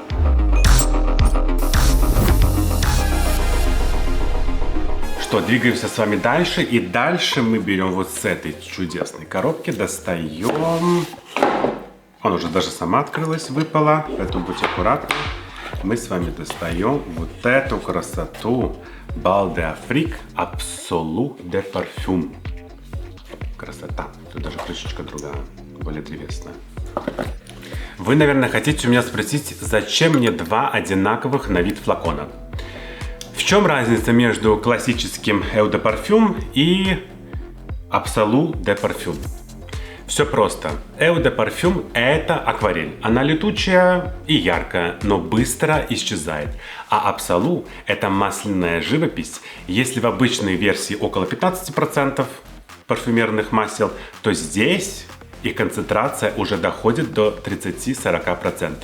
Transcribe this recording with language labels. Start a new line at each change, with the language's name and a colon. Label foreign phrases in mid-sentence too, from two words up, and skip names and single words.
Russian: Что, двигаемся с вами дальше. И дальше мы берем вот с этой чудесной коробки, достаем. Она уже даже сама открылась, выпала, поэтому будьте аккуратны. Мы с вами достаем вот эту красоту. Bal d'Afrique Absolu de Parfum. Красота. Тут даже крышечка другая, более древесная. Вы, наверное, хотите у меня спросить, зачем мне 2 одинаковых на вид флакона? В чем разница между классическим Eau de Parfum и Absolu de Parfum? Все просто. Eau de Parfum это акварель. Она летучая и яркая, но быстро исчезает. А Absolu это масляная живопись. Если в обычной версии около 15% парфюмерных масел, то здесь их концентрация уже доходит до 30-40%.